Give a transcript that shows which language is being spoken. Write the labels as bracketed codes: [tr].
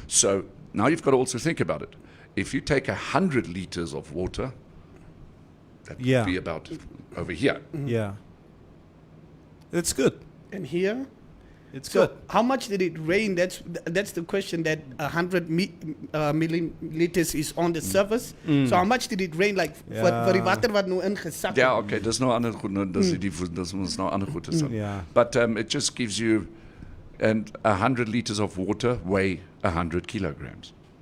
[en] So now you've got to also think about it. If you take 100 liters of water, that would be about over here. Yeah. It's good. And here? It's So good. how much did it rain? That's the question. That 100 milliliters is on the surface. So how much did it rain? Like [af] vir die water wat nou ingesak het? [en] Yeah, okay, there's no other good, there's no other good. Yeah. But it just gives you, and 100 liters of water weigh 100 kilograms.